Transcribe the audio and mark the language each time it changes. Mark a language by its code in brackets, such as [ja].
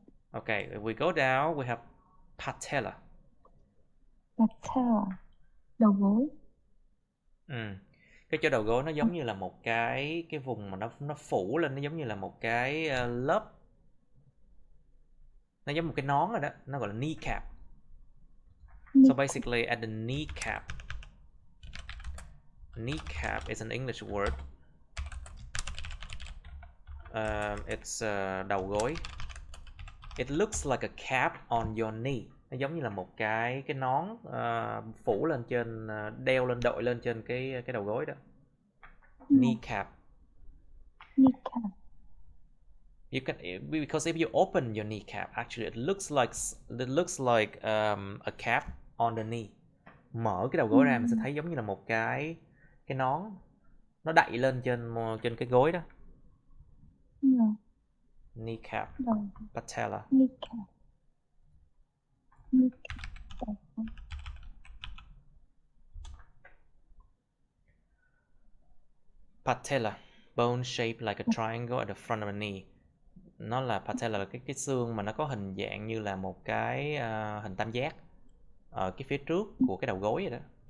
[en] Okay, if we go down, we have patella. [vi] Đầu gối. Cái chỗ đầu gối nó giống như là một cái vùng mà nó phủ lên, nó giống như là một cái lớp, nó giống một cái nón rồi đó, nó gọi là kneecap. [en] So basically at the kneecap. Kneecap is an English word. It's [vi] đầu gối. [en] It looks like a cap on your knee. [vi] Nó giống như là một cái nón phủ lên trên, đeo lên, đội lên trên cái đầu gối đó. [en] Kneecap. You can, because if you open your kneecap, actually it looks like a cap on the knee. [vi] Mở cái đầu gối ra mình sẽ thấy giống như là một cái nón nó đậy lên trên cái gối đó. [en] Kneecap. Patella. Patella, bone shaped like a triangle at the front of the knee. [vi] Nó là patella là cái xương mà nó có hình dạng như là một cái hình tam giác ở cái phía trước của cái đầu gối vậy đó.